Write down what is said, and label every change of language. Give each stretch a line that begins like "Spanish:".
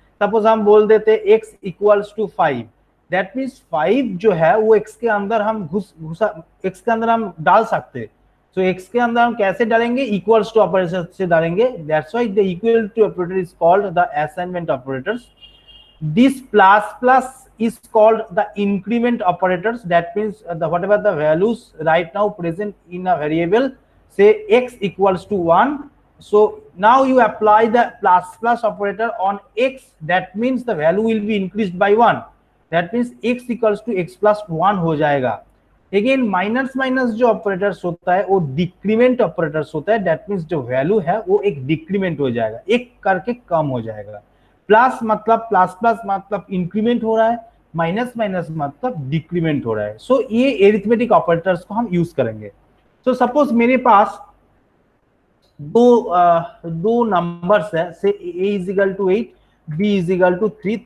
Hindi: Suppose हम बोल देते x equals to 5, that means 5 जो है वो x के अंदर हम x के अंदर हम डाल सकते हैं। तो x के अंदर हम कैसे डालेंगे, इक्वल्स टू ऑपरेटर से डालेंगे।
English: That's why the equal to operator is called the assignment operators. This plus is called the increment operators. That means whatever the values right now present in a variable, say x equals to 1. So now you apply the plus operator on x. That means the value will be increased by 1. That means x equals to x plus 1
Hindi: हो जाएगा। Again minus जो operators होता है वो decrement operators होता है। That means जो value है वो एक डिक्रीमेंट हो जाएगा, एक करके कम हो जाएगा। प्लस मतलब इंक्रीमेंट हो रहा है, माइनस मतलब डिक्रीमेंट हो रहा है। सो ये एरिथमेटिक ऑपरेटर्स को हम यूज करेंगे। सो सपोज मेरे पास दो नंबर्स है, से a is equal to 8, b is equal to 3।